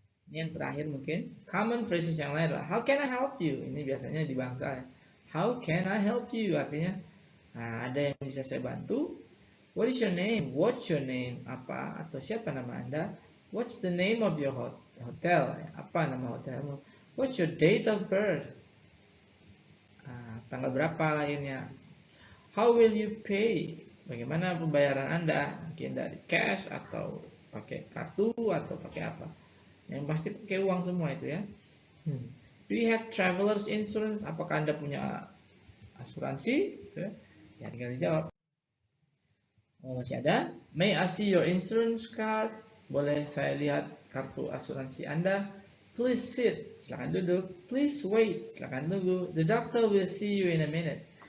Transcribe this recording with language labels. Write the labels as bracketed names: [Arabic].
[Indonesian] Ini yang terakhir mungkin. Common phrases yang lain lah. [English] How can I help you? [Indonesian] Ini biasanya di bangsa ya. [English] How can I help you? [Indonesian] Artinya, nah, ada yang bisa saya bantu. [English] What is your name? What's your name? [Indonesian] Apa atau siapa nama Anda? [English] What's the name of your hotel? [Indonesian] Apa nama hotelmu? [English] What's your date of birth? [Indonesian] Tanggal berapa lahirnya? [English] How will you pay? [Indonesian] Bagaimana pembayaran Anda? Mungkin dari cash atau pakai kartu atau pakai apa? Yang pasti pakai uang semua itu ya. Do you have travelers insurance? Apakah Anda punya asuransi? Gitu ya. Ya tinggal dijawab. Oh, masih ada? [English] May I see your insurance card? [Indonesian] Boleh saya lihat kartu asuransi Anda? [English] Please sit. [Indonesian] Silakan duduk. [English] Please wait. [Indonesian] Silakan tunggu. [English] The doctor will see you in a minute.